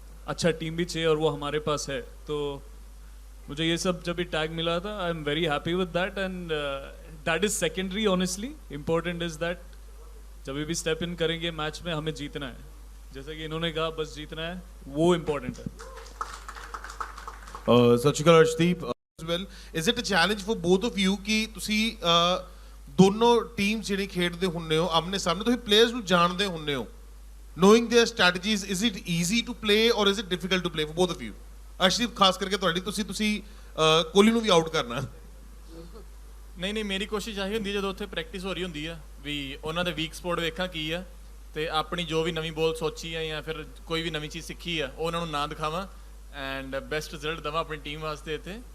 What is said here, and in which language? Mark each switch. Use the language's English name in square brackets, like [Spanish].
[Hindi] अच्छा टीम भी चाहिए और वो हमारे पास है. तो मुझे ये सब जब भी टैग मिला था, [English] I am very happy with that and that is secondary. Honestly important is that [Hindi] जब भी स्टेप इन करेंगे मैच में हमें जीतना है. जैसे कि इन्होंने कहा बस जीतना है, वो इम्पोर्टेंट है. [Punjabi] ਸਤਿ ਸ਼੍ਰੀ ਅਕਾਲ Arshdeep [English] as well. Is it a challenge for both of you [Punjabi] ਕਿ ਤੁਸੀਂ ਦੋਨੋਂ ਟੀਮ ਜਿਹੜੀ ਖੇਡਦੇ ਹੁੰਦੇ ਹੋ ਆਮਨੇ ਸਾਹਮਣੇ, ਤੁਸੀਂ ਪਲੇਅਰਸ ਨੂੰ ਜਾਣਦੇ ਹੁੰਦੇ ਹੋ, [English] knowing their strategies, is it easy to play or is it difficult to play for both of you? [Punjabi] Arshdeep ਖਾਸ ਕਰਕੇ ਤੁਹਾਡੀ, ਤੁਸੀਂ ਕੋਹਲੀ ਨੂੰ ਵੀ ਆਊਟ ਕਰਨਾ. ਨਹੀਂ ਮੇਰੀ ਕੋਸ਼ਿਸ਼ ਆਹੀ ਹੁੰਦੀ ਹੈ ਜਦੋਂ ਉੱਥੇ ਪ੍ਰੈਕਟਿਸ ਹੋ ਰਹੀ ਹੁੰਦੀ ਆ ਵੀ ਉਹਨਾਂ ਦੇ ਵੀਕ ਸਪੋਟ ਵੇਖਾਂ ਕੀ ਆ ਤੇ ਆਪਣੀ ਜੋ ਵੀ ਨਵੀਂ ਬੋਲ ਸੋਚੀ ਆ ਜਾਂ ਫਿਰ ਕੋਈ ਵੀ ਨਵੀਂ ਚੀਜ਼ ਸਿੱਖੀ ਆ ਉਹ ਉਹਨਾਂ ਨੂੰ ਨਾ ਦਿਖਾਵਾਂ ਐਂਡ ਬੈਸਟ ਰਿਜ਼ਲਟ ਦੇਵਾਂ ਆਪਣੀ ਟੀਮ ਵਾਸਤੇ ਇੱਥੇ.